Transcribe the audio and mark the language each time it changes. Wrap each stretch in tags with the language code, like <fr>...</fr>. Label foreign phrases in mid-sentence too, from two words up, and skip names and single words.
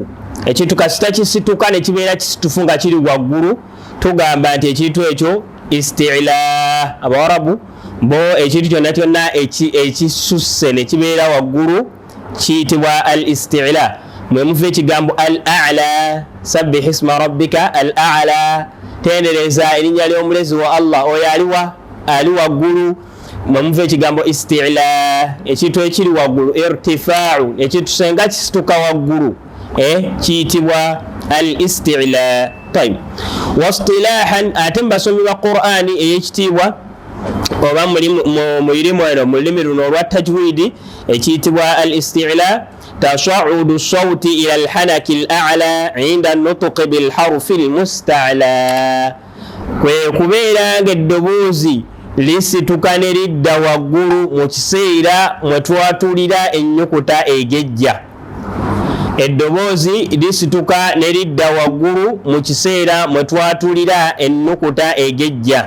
<lg>Ekintu kasita kisituka ne kibeera kisitufu nga kiri waggulu, tugamba nti ekintu ekyo isti'la. Abawarabu bo ekintu kyonna ekisusse ne kibeera waggulu kiyitibwa al-isti'la. Mwe muva ekigambo al-a'la,</lg> <ar>سبح اسم ربك الأعلى,</ar> <lg>tendereza erinnya ly'omulezi wa Allah oyo ali waggulu. Mwe muva ekigambo isti'la, ekintu ekiri waggulu. Irtifa'u, ekintu senga kisituka waggulu kiyitibwa al-isti'la.</lg> <ar>طيب واصطلاحا</ar> <lg>ate mubasomi ba Qur'ani ey'ekitiibwa oba mu lulimi luno olwa tajwidi ekiyitibwa al-isti'la</lg> <ar>تصاعد الصوت إلى الحنك الأعلى عند النطق بالحرف المستعلى.</ar> <lg>Kwe kubeera nga eddoboozi lisituka ne lidda waggulu mu kiseera mwe twatulira ennyukuta egejja. Eddoboozi lisituka ne lidda waggulu mu kiseera mwe twatulira ennukuta egejja.</lg>